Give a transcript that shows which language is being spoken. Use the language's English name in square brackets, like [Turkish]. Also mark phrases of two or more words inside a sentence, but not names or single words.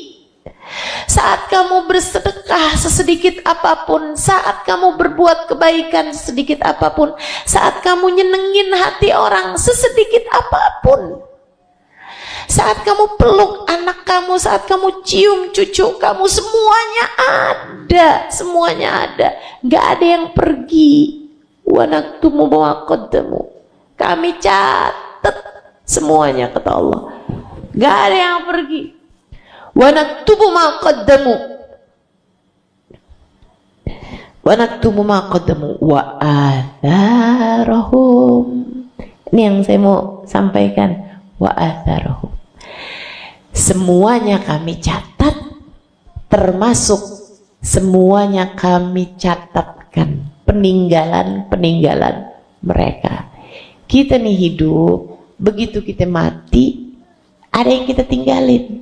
[Indonesian] Saat kamu bersedekah sesedikit apapun, saat kamu berbuat kebaikan sedikit apapun, saat kamu nyenengin hati orang sesedikit apapun, saat kamu peluk anak kamu, saat kamu cium cucu kamu, semuanya ada, semuanya ada, nggak ada yang pergi. [Arabic] ونكتب ما قدموا, [Indonesian] kami catat semuanya kata Allah, nggak ada yang pergi. [Arabic] ونكتب ما قدموا، ونكتب ما قدموا وآثارهم. [Indonesian] Ini yang saya mau sampaikan, [Arabic] وآثارهم. [Indonesian] Semuanya kami catat, termasuk semuanya kami catatkan peninggalan-peninggalan mereka. Kita nih hidup, begitu kita mati, ada yang kita tinggalin.